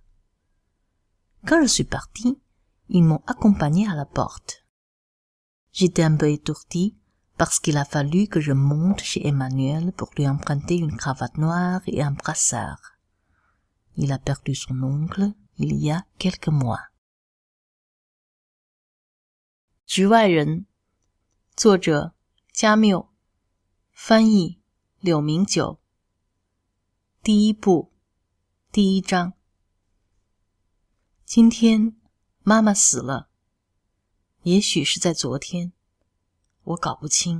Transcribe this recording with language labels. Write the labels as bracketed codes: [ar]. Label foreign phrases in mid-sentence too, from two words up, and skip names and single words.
[fr] Quand je suis partie, ils m'ont accompagnée à la porte. J'étais un peu étourdie parce qu'il a fallu que je monte chez Emmanuel pour lui emprunter une cravate noire et un brassard. Il a perdu son oncle il y a quelques mois. [zh] 局外人，作者加缪，翻译柳明九。第一部，第一章。今天妈妈死了，也许是在昨天，我搞不清。